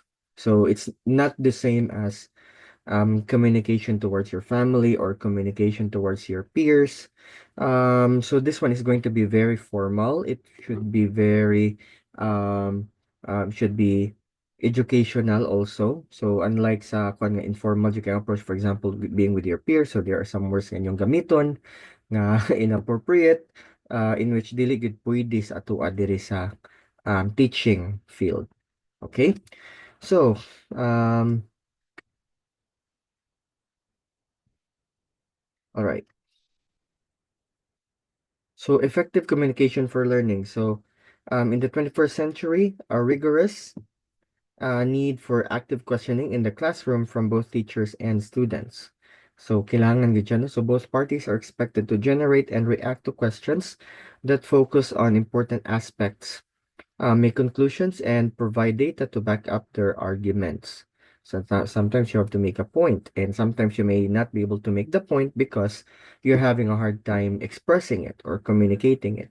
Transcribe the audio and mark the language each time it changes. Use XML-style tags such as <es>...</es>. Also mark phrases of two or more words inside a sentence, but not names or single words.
<en>So it's not the same as communication towards your family or communication towards your peers. So this one is going to be very formal. It should be very should be educational also. So unlike</en> <hil>sa kung nga</hil> <en>informal you can approach, for example, being with your peers, so there are some words</en> <hil>nga inyong gamiton nga</hil> <en>inappropriate, in which</en> <hil>dili gid pwede sa atua diri sa</hil> <en>teaching field. Okay? So, all right. So effective communication for learning. So in the 21st century, a rigorous need for active questioning in the classroom from both teachers and students.</en> <hil>So kailangan gid siya, no?</hil> <en>So both parties are expected to generate and react to questions that focus on important aspects, make conclusions, and provide data to back up their arguments. So sometimes you have to make a point, and sometimes you may not be able to make the point because you're having a hard time expressing it or communicating it.</en>